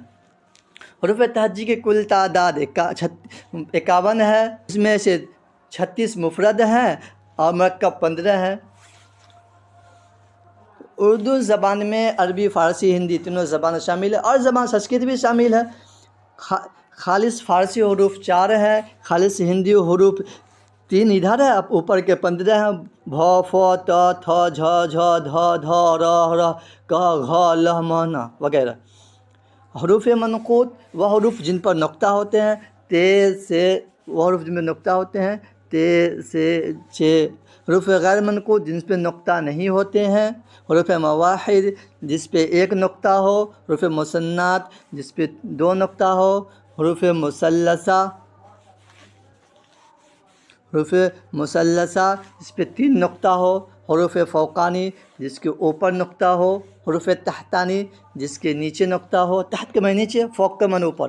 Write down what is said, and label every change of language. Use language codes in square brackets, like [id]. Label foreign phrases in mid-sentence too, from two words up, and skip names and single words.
[ur] حروف تہجی کی کل تعداد 51 ہے، اس میں سے 36 مفرد ہیں اور مرکب 15 ہیں۔ اردو زبان میں عربی، فارسی، ہندی تینوں زبان شامل ہے، اور زبان سنسکرت بھی شامل ہے۔ خالص فارسی حروف 4 ہیں، خالص ہندی حروف 3 ادھر ہے، اب اوپر کے 15 ہیں، بھ ف ت تھ جھ جھ دھ دھ ر ر ک گھ ل م ن وغیرہ۔ حروف منقوط وہ حروف جن پر نقطہ ہوتے ہیں، تے سے، وہ حروف جن پر نقطہ ہوتے ہیں، تے سے چھ۔ حروف غیر منقوط جن پہ نقطہ نہیں ہوتے ہیں، حروف مواحد جس پہ ایک نقطہ ہو، حروف مثنات جس پہ 2 نقطہ ہو، حروف مثلثہ، حروف مثلثہ جس پہ 3 نقطہ ہو، حروف فوقانی جس کے اوپر نقطہ ہو، حروف تحتانی جس کے نیچے نقطہ ہو، تحت کے معنی نیچے، فوق کے معنی اوپر۔